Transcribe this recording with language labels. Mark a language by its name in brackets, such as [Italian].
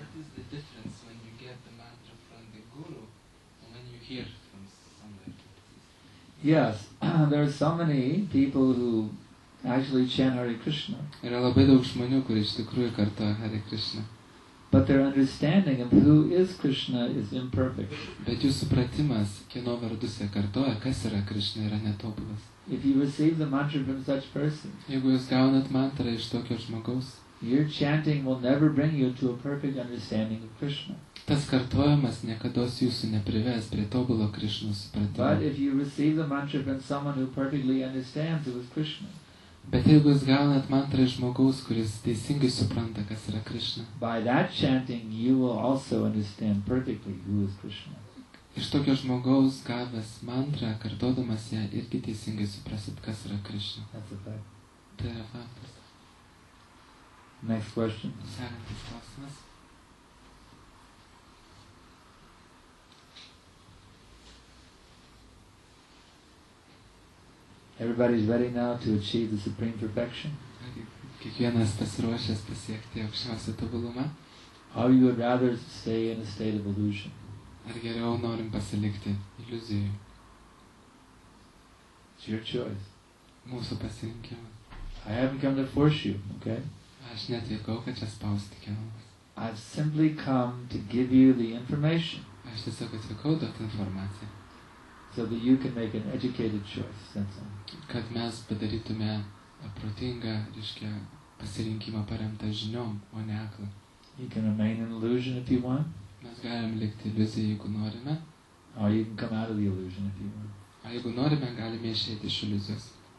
[English] What is the difference when you get the mantra from the guru and when you hear from somebody? Yes, there are so many people who actually chant Hare Krishna, [Lithuanian] Yra labai daug žmonių, kurie iš tikrųjų kartoja Hare Krishna. [English] but their understanding of who is Krishna is imperfect. [Lithuanian] Bet jų supratimas, kieno vardus jie kartoja, kas yra Krishna, yra netobulas. [English] If you receive the mantra from such person, [Lithuanian] Jeigu jūs gaunat mantrą iš tokio žmogaus, [English] your chanting will never bring you to a perfect understanding of Krishna. [Lithuanian] tas kartojimas niekados jūsų neprives prie tobulo Krišnos [English] But [Lithuanian] supratimo. [English] if you receive the mantra from someone who perfectly understands who is Krishna, [Lithuanian] Bet jeigu jūs gaunat mantrą iš žmogaus, kuris teisingai supranta, kas yra Krišna, [English] by that chanting you will also understand perfectly who is Krishna. [Lithuanian] iš tokio žmogaus gavęs mantrą, kartodamas ją, irgi teisingai suprasit, kas yra Krishna. [English] That's a fact. [Lithuanian] Tai yra faktas. [English] Next question. [Lithuanian] Sekantis klausimas. [English] Everybody's ready now to achieve the supreme perfection? [Lithuanian] Kiekvienas pasiruošęs pasiekti aukščiausią tobulumą? [English] Or you would rather stay in a state of illusion? [Lithuanian] Ar geriau norim pasilikti iliuzijų? [English] It's your choice. [Lithuanian] Mūsų pasirinkimas. [English] I haven't come to force you, okay? Aš neatvykau, kad čia spausti kelmas. I've simply come to give you the information [Lithuanian] Aš tiesiog atvykau duoti informaciją, [English] so that you can make an educated choice. That's all. [Lithuanian] kad mes padarytume protingą, reiškia, pasirinkimą paremtą žiniom, o ne aklą. [English] You can remain in illusion if you want, [Lithuanian] Mes galim likti iliuziją, jeigu norime, [English] or you can come out of the illusion if you want. [Lithuanian] o jeigu norime, galime išeiti iš iliuzijos.